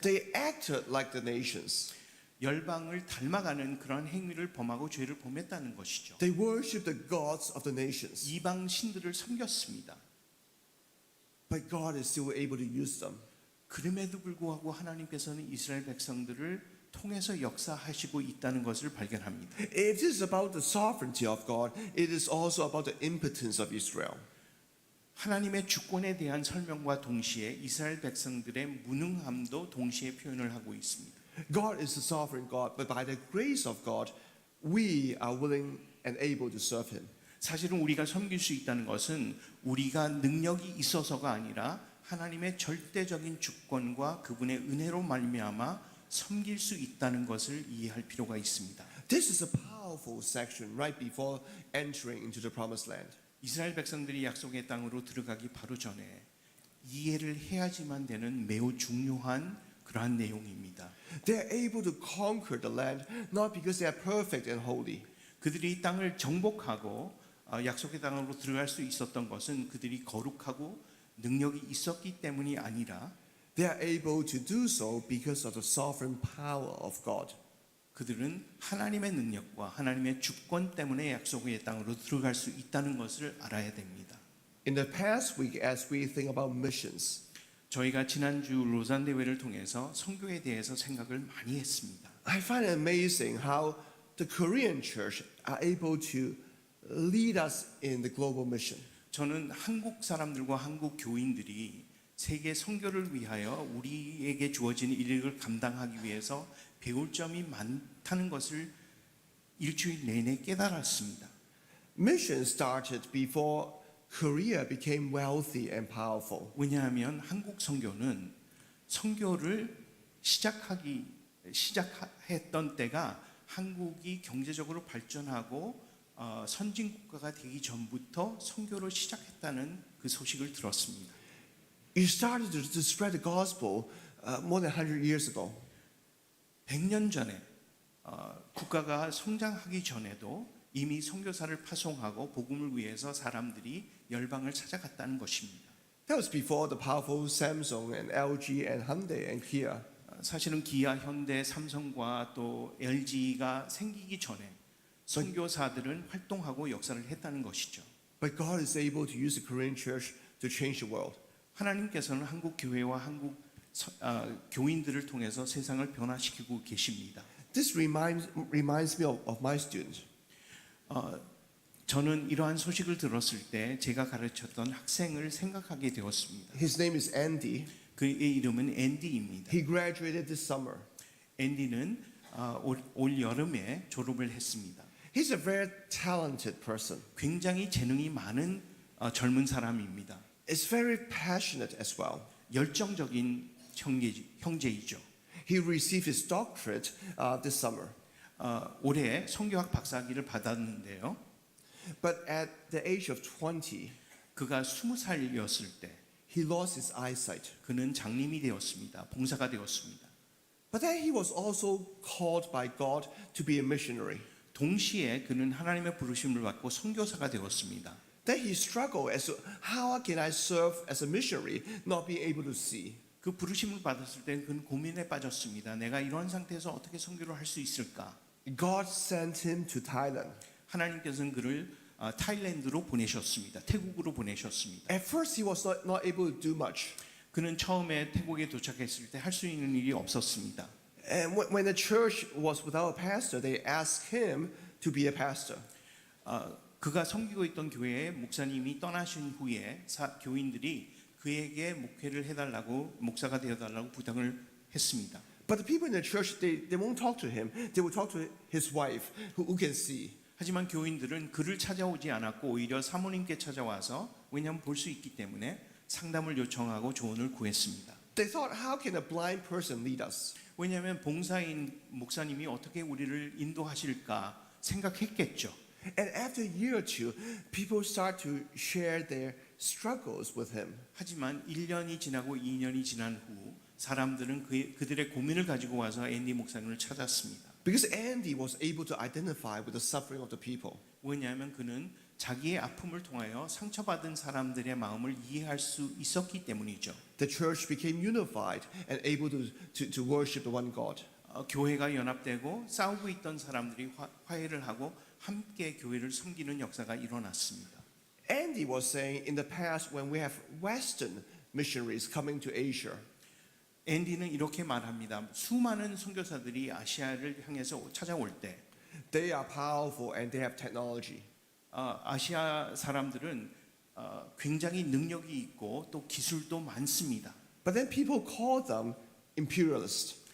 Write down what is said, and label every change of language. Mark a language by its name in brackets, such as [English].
[English] They acted like the nations. [Korean] 열방을 닮아가는 그런 행위를 범하고 죄를 범했다는 것이죠. [English] They worshiped the gods of the nations. [Korean] 이방 신들을 섬겼습니다. [English] But God is still able to use them. [Korean] 그럼에도 불구하고 하나님께서는 이스라엘 백성들을 통해서 역사하시고 있다는 것을 발견합니다. [English] If this is about the sovereignty of God, it is also about the impotence of Israel. [Korean] 하나님의 주권에 대한 설명과 동시에 이스라엘 백성들의 무능함도 동시에 표현을 하고 있습니다. [English] God is the sovereign God, but by the grace of God, we are willing and able to serve Him. [Korean] 사실은 우리가 섬길 수 있다는 것은 우리가 능력이 있어서가 아니라 하나님의 절대적인 주권과 그분의 은혜로 말미암아 섬길 수 있다는 것을 이해할 필요가 있습니다. [English] This is a powerful section right before entering into the promised land. [Korean] 이스라엘 백성들이 약속의 땅으로 들어가기 바로 전에 이해를 해야지만 되는 매우 중요한 그러한 내용입니다. [English] They are able to conquer the land not because they are perfect and holy. [Korean] 그들이 이 땅을 정복하고 약속의 땅으로 들어갈 수 있었던 것은 그들이 거룩하고 능력이 있었기 때문이 아니라 [English] They are able to do so because of the sovereign power of God. [Korean] 그들은 하나님의 능력과 하나님의 주권 때문에 약속의 땅으로 들어갈 수 있다는 것을 알아야 됩니다. [English] In the past week, as we think about missions, [Korean] 저희가 지난주 로잔 대회를 통해서 선교에 대해서 생각을 많이 했습니다. [English] I find it amazing how the Korean church are able to lead us in the global mission. [Korean] 저는 한국 사람들과 한국 교인들이 세계 선교를 위하여 우리에게 주어진 일을 감당하기 위해서 배울 점이 많다는 것을 일주일 내내 깨달았습니다. [English] Mission started before Korea became wealthy and powerful. [Korean] 왜냐하면 한국 선교는 선교를 시작했던 때가 한국이 경제적으로 발전하고 선진 국가가 되기 전부터 선교를 시작했다는 그 소식을 들었습니다. [English] You started to spread the gospel more than 100 years ago. [Korean] 100년 전에 국가가 성장하기 전에도 이미 선교사를 파송하고 복음을 위해서 사람들이 열방을 찾아갔다는 것입니다. [English] That was before the powerful Samsung and LG and Hyundai and Kia. [Korean] 사실은 기아, 현대, 삼성과 또 LG가 생기기 전에 선교사들은 활동하고 역사를 했다는 것이죠. [English] But God is able to use the Korean church to change the world. [Korean] 하나님께서는 한국 교회와 한국 교인들을 통해서 세상을 변화시키고 계십니다. [English] This reminds me of my students. [Korean] 저는 이러한 소식을 들었을 때 제가 가르쳤던 학생을 생각하게 되었습니다. [English] His name is Andy. [Korean] 그의 이름은 앤디입니다. [English] He graduated this summer. [Korean] 앤디는 올 여름에 졸업을 했습니다. [English] He's a very talented person. [Korean] 굉장히 재능이 많은 젊은 사람입니다. [English] Is very passionate as well. [Korean] 열정적인 형제이죠. [English] He received his doctorate this summer. [Korean] 올해 성교학 박사학위를 받았는데요. [English] But at the age of 20, [Korean] 그가 20살이었을 때 [English] he lost his eyesight. [Korean] 그는 장님이 되었습니다. 봉사가 되었습니다. [English] But then he was also called by God to be a missionary. [Korean] 동시에 그는 하나님의 부르심을 받고 선교사가 되었습니다. [English] Then he struggled as to how can I serve as a missionary, not being able to see. [Korean] 그 부르심을 받았을 때 그는 고민에 빠졌습니다. 내가 이런 상태에서 어떻게 선교를 할 수 있을까? [English] God sent him to Thailand. [Korean] 하나님께서는 그를 타일랜드로 보내셨습니다. 태국으로 보내셨습니다. [English] At first, he was not able to do much. [Korean] 그는 처음에 태국에 도착했을 때 할 수 있는 일이 없었습니다. [English] And when the church was without a pastor, they asked him to be a pastor. [Korean] 그가 섬기고 있던 교회에 목사님이 떠나신 후에 교인들이 그에게 목회를 해달라고 목사가 되어달라고 부탁을 했습니다. [English] But the people in the church, they won't talk to him. They will talk to his wife, who can see. [Korean] 하지만 교인들은 그를 찾아오지 않았고 오히려 사모님께 찾아와서 왜냐하면 볼 수 있기 때문에 상담을 요청하고 조언을 구했습니다. [English] They thought, how can a blind person lead us? [Korean] 왜냐하면 봉사인 목사님이 어떻게 우리를 인도하실까 생각했겠죠. [English] And after a year or two, people start to share their struggles with him. [Korean] 하지만 1년이 지나고 2년이 지난 후 사람들은 그들의 고민을 가지고 와서 앤디 목사님을 찾았습니다. [English] Because Andy was able to identify with the suffering of the people. [Korean] 왜냐하면 그는 자기의 아픔을 통하여 상처받은 사람들의 마음을 이해할 수 있었기 때문이죠. [English] The church became unified and able to worship the one God. [Korean] 교회가 연합되고 싸우고 있던 사람들이 화해를 하고 함께 교회를 섬기는 역사가 일어났습니다. [English] Andy was saying in the past when we have Western missionaries coming to Asia, [Korean] 앤디는 이렇게 말합니다. 수많은 선교사들이 아시아를 향해서 찾아올 때 [English] they are powerful and they have technology. [Korean] 아시아 사람들은 굉장히 능력이 있고 또 기술도 많습니다. [English] But then people call them imperialist.